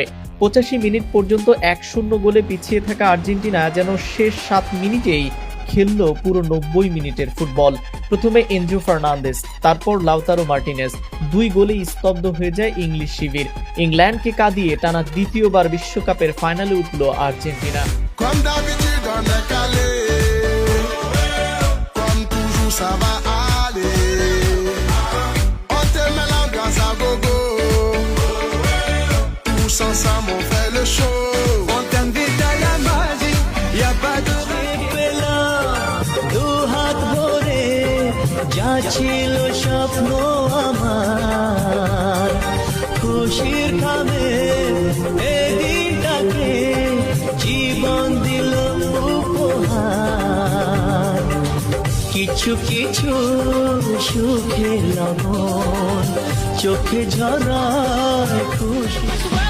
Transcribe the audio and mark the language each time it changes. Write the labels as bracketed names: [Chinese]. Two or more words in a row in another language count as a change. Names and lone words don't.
[Bangla] 85 মিনিট পর্যন্ত 1-0 গোলে পিছিয়ে থাকা আর্জেন্টিনা যেন শেষ 7 মিনিটেই খেলল পুরো 90 মিনিটের ফুটবল। প্রথমে এনজো ফার্নান্দেস, তারপর লাউতারো মার্টিনেজ, 2 গোলেই স্তব্ধ হয়ে যায় ইংলিশ শিবির। ইংল্যান্ডকে কাঁদিয়ে টানা দ্বিতীয়বার বিশ্বকাপের ফাইনালে উঠল আর্জেন্টিনা। [French] Ça va aller, on te met l'ambiance à gogo, tous ensemble on fait le show, on t'invite à la magie, y'a pas de [Bangla] পেলা দু হাত ভরে যা ছিল স্বপ্ন আমার খুশির খামে এই দিনটাকে জীবন দিল উপহার কিছু কিছু সুখে লগন চোখে ঝরায় খুশি।